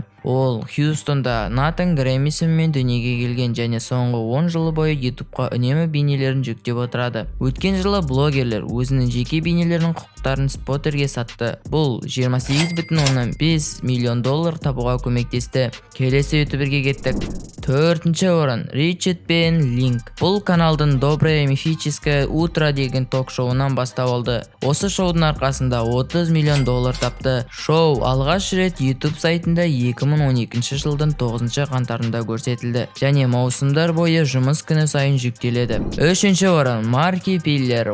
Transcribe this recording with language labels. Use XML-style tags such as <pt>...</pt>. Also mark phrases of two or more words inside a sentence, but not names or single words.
<kk>Ол Хьюстонда Натан Грэмисонмен дүниеге келген және соңғы 10 жылы бойы YouTube'қа үнемі бейнелерін жүктеп отырады. Өткен жылы блогерлер өзінің жеке бейнелерінің құқықтарын Spotter'ге сатты. Бұл $28,5 миллион табуға көмектесті. Келесі ютуберге кеттік. 4-ші орын. Ричард пен Линк. Бұл каналдың Доброе мифическое утро деген ток-шоуынан бастау алды. Осы шоудың арқасында $30 миллион тапты. Шоу алғаш рет YouTube сайтында 2012 жылдың 9 қаңтарында көрсетілді және маусымдар бойы жұмыс күні сайын жүктеледі. 3-ші орын. Марки Пиллер.</kk>